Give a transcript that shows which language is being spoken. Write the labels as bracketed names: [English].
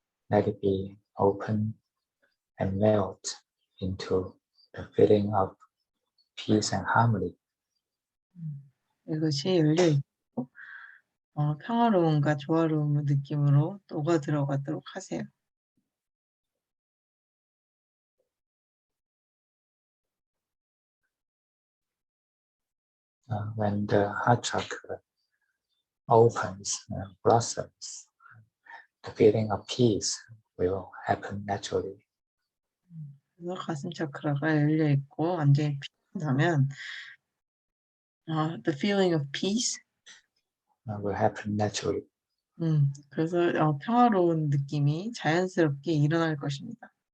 [English] Let it be open and melt into the feeling of peace and harmony. [Korean] 이것이 열려 있고 평화로움과 조화로움의 느낌으로 녹아 들어가도록 하세요. [English] When the heart chakra opens and blossoms, the feeling of peace will happen naturally. [Korean] 그래서 가슴 차크라가 열려 있고 완전히 피어나면 [English] the feeling of peace Will happen naturally. [Korean] 그래서 평화로운 느낌이 자연스럽게 일어날 것입니다.